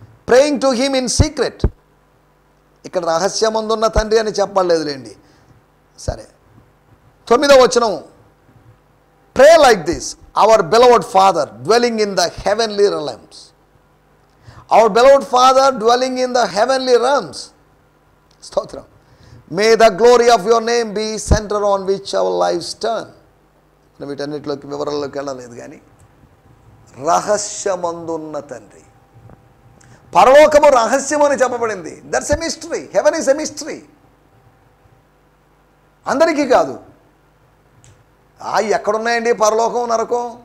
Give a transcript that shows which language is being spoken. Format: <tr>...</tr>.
<en>Praying to him in secret.</en> <te>ఇక్కడ రహస్యమందున్న తండ్రి అని చెప్పలేదులేండి. సరే, 9వ వచనం,</te> <en>Pray like this, our beloved father dwelling in the heavenly realms. Our beloved Father dwelling in the heavenly realms.</en> <te>స్తోత్రం.</te> <en>May the glory of your name be center on which our lives turn.</en> <te>వీటన్నిటిలోకి వివరాల్లోకి వెళ్ళలేదు, కానీ రహస్యమందున్న తండ్రి. పరలోకము రహస్యము అని చెప్పబడింది.</te> <en>That's a mystery. Heaven is a mystery.</en> <te>అందరికీ కాదు. ఎక్కడున్నాయండి పరలోకం నరకం?</te>